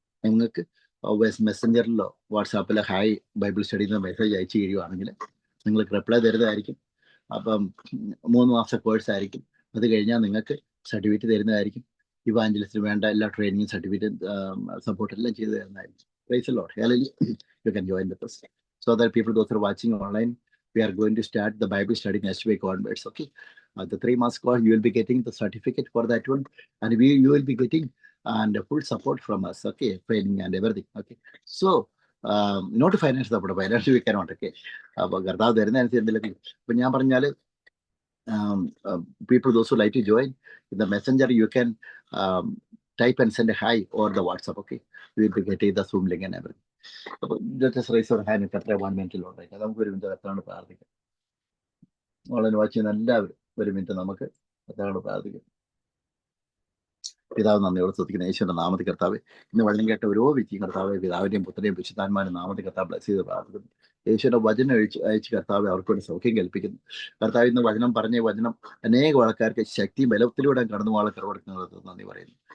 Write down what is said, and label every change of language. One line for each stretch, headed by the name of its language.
Malayalam: നിങ്ങൾക്ക് മെസ്സഞ്ചറിലോ വാട്സാപ്പിലോ hi Bible study എന്ന message അയച്ചു കഴിയുവാണെങ്കിൽ നിങ്ങൾക്ക് റിപ്ലൈ തരുന്നതായിരിക്കും. അപ്പം 3 മാസത്തെ കോഴ്സ് ആയിരിക്കും. അത് കഴിഞ്ഞാൽ നിങ്ങൾക്ക് സർട്ടിഫിക്കറ്റ് തരുന്നതായിരിക്കും. ഇവാഞ്ചലിസ്റ്റിന് വേണ്ട എല്ലാ ട്രെയിനിങ്ങും സർട്ടിഫിക്കറ്റ് സപ്പോർട്ട് എല്ലാം ചെയ്തു തരുന്നതായിരിക്കും.
English: Praise the Lord. Hallelujah. You can join with us. So that people those who are watching online, we are going to start the Bible study next week onwards. Okay. The 3 months course, you will be getting the certificate for that one, and you will be getting and full support from us. Okay, training and everything. Okay. So not finance support, financial we cannot. Okay.
Malayalam: അപ്പോൾ കർത്താവ് തരുന്നതനുസരിച്ച് എന്തെങ്കിലും ഇപ്പം ഞാൻ പറഞ്ഞാൽ
English: people those who like to join in the messenger, you can type and send a hi or the WhatsApp. Okay, we will be getting the Zoom link and everything. അപ്പോൾ just raise your hand.
Malayalam: എത്ര 1 മിനിറ്റിലുണ്ടായിരിക്കും. നമുക്ക് 1 minute കർത്താവിനോട് പ്രാർത്ഥിക്കാം. Online watch ചെയ്യുന്ന എല്ലാവരും 1 minute നമുക്ക് കർത്താവിനോട് പ്രാർത്ഥിക്കാം. പിതാവ് നന്ദിയോട് സ്തുതിക്കുന്ന യേശുവിന്റെ നാമത്തിൽ കർത്താവ് ഇന്ന് വചനം കേട്ട ഓരോ വ്യക്തിയും കർത്താവ് പിതാവിന്റെയും പുത്രനെയും വിശുദ്ധാത്മാവിന്റെ നാമത്തിൽ കർത്താവ് ബ്ലസ് ചെയ്ത് പ്രാർത്ഥിക്കുന്നു. യേശുവിന്റെ വചനം അയച്ച് കർത്താവ് അവർക്ക് വേണ്ടി സൗഖ്യം കൽപ്പിക്കുന്നു. കർത്താവ് ഇന്ന് വചനം പറഞ്ഞ വചനം അനേക ആൾക്കാർക്ക് ശക്തി ബലത്തിലൂടെ കടന്നു പോകാൻ കറവെടുക്കുന്നത് നന്ദി പറയുന്നു.